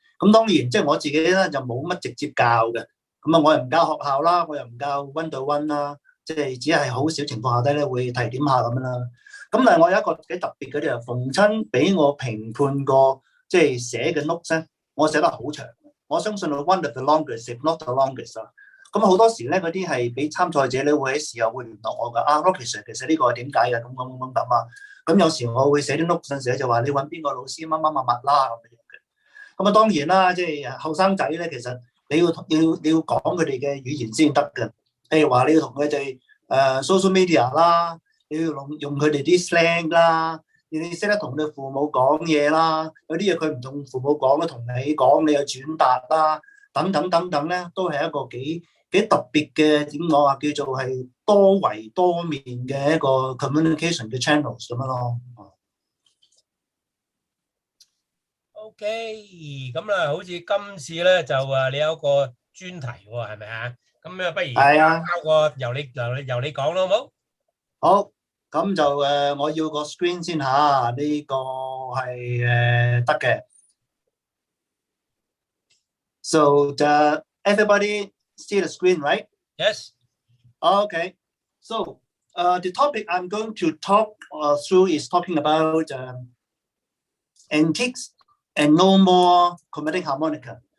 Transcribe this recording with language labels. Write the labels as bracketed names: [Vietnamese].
[Cantonese] 咁當然即係我自己咧就冇乜直接教嘅，咁啊我又唔教學校啦，我又唔教 [English] one to one [Cantonese] 啦，即係只係好少情況下低咧會提點下咁樣啦。咁但係我有一個幾特別嘅就係逢親俾我評判過即係寫嘅 notes 咧，我寫得好長。我相信係 [English] one of the longest, [Cantonese] if not the longest 啦。咁好多時咧，嗰啲係俾參賽者咧會喺事後會聯絡我㗎。 Rocky Sir，其實呢個係點解嘅？咁啊。咁有時我會寫啲 note 寫就話你揾邊個老師乜啦咁樣嘅。咁啊當然啦，即係後生仔咧，其實你要講佢哋嘅語言先得嘅。譬如話你要同佢哋social media 啦，你要用佢哋啲 slang 啦。你識得同你父母講嘢啦，有啲嘢佢唔同父母講咧，同你講，你又轉達啦，等等咧，都係一個幾特別嘅點講啊，叫做係多維多面嘅一個 communication 嘅 channels 咁樣咯。 OK， 咁啊，好似今次咧就你有個專題喎，係咪啊？咁啊，不如交個由你講咯，好冇？好。咁就我要個 screen 先嚇，呢個係得嘅。 [English] So everybody see the screen, right? Yes. Okay. So the topic I'm going to talk through is talking about antiques and no more chromatic harmonica.